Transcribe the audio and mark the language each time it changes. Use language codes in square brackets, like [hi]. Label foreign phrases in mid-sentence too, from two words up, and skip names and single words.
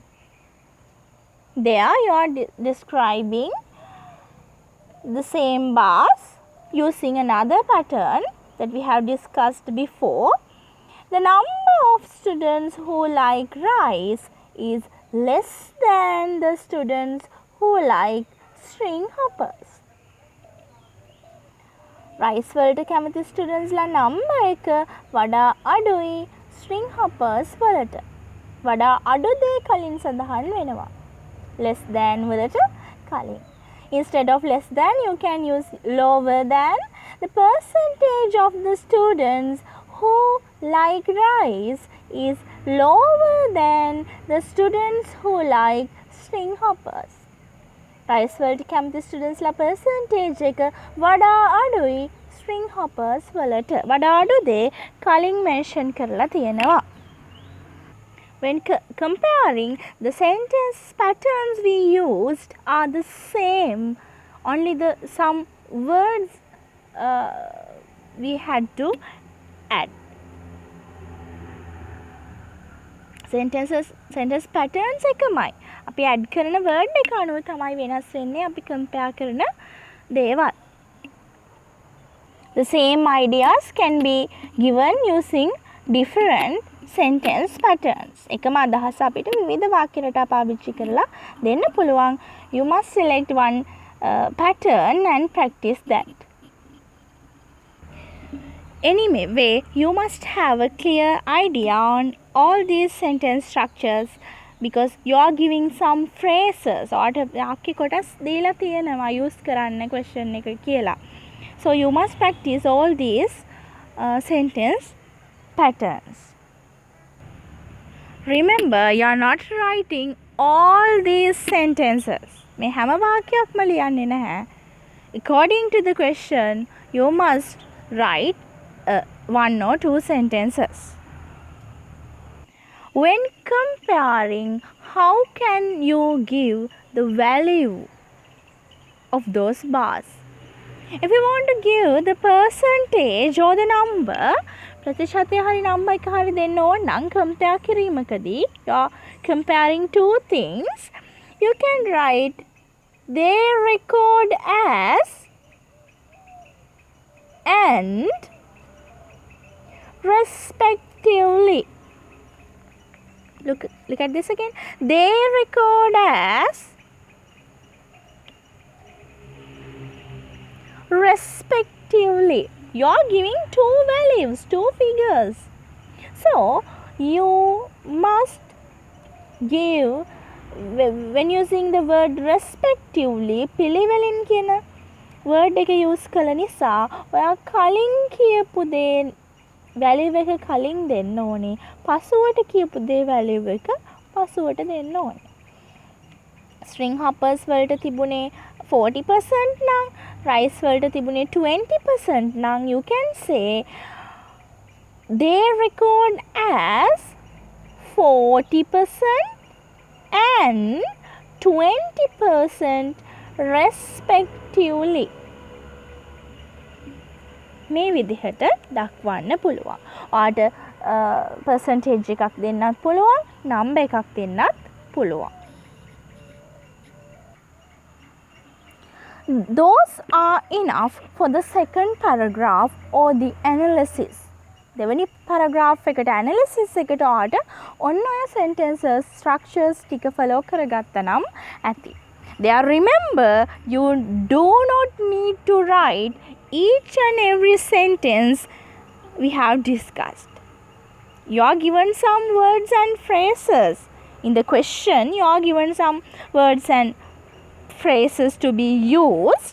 [en] There you are describing the same bars using another pattern that we have discussed before. The number of students who like rice is less than the students who like string hoppers. [si] Rice වලට කැමති students ලා number එක වඩා අඩුයි [en] string hoppers [si] වලට. වඩා අඩු දේ කලින් සඳහන් වෙනවා. [en] Less than [si] වලට කලින්. [en] Instead of less than, you can use lower than. The percentage of the students who like rice is lower than the students who like string hoppers. [si] Rice වලට කැමති students ලා percentage එක වඩා අඩුයි [en] string hoppers [si] වලට. වඩා අඩු දේ කලින් mention කරලා තියෙනවා. [en] When comparing, the sentence patterns we used are the same, only some words we had to add. [si] Sentence patterns එකමයි. අපි add කරන word එක අනුව තමයි වෙනස් වෙන්නේ අපි compare කරන දේවල්. [en] The same ideas can be given using different sentence patterns. [si] එකම අදහස අපිට විවිධ වාක්‍ය රටා පාවිච්චි කරලා දෙන්න පුළුවන්. [en] You must select one pattern and practice that. Anyway, you must have a clear idea on all these sentence structures because you are giving some phrases or [si] වාක්‍ය කොටස් දීලා තියෙනවා use කරන්න question එක කියලා. [en] So you must practice all these sentence patterns. Remember, you are not writing all these sentences. [si] මේ හැම වාක්‍යයක්ම ලියන්නේ නැහැ. [en] According to the question, you must write one or two sentences. When comparing, how can you give the value of those bars? If you want to give the percentage or the number, [si] ප්‍රතිශතය හරි number එක හරි දෙන්න ඕන නම් compare කිරීමකදී [en] you are comparing two things, you can write they record as and respectively. Look at this again. They record as respectively. You are giving two values, two figures. So you must give, when using the word respectively, [si] පිළිවෙලින් කියන word එක use කළ නිසා ඔයා කලින් කියපු දේ value එක කලින් දෙන්න ඕනේ. පසුවට කියපු දේ value එක පසුවට දෙන්න ඕනේ. string hoppers වලට තිබුණේ 40% නම් rice වලට තිබුණේ 20% නම් you can say they record as 40% and 20% respectively. මේ විදිහට දක්වන්න පුළුවන්. ඔයාට percentage එකක් දෙන්නත් පුළුවන්, number එකක් දෙන්නත් පුළුවන්. [en] Those are enough for the second paragraph or the analysis. [si] දෙවැනි paragraph එකට analysis එකට ඔයාට ඔන්න ඔය [en] sentences structures [si] ටික follow කරගත්තා නම් ඇති. [en] There, remember, you do not need to write each and every sentence we have discussed. You are given some words and phrases. In the question, you are given some words and phrases to be used.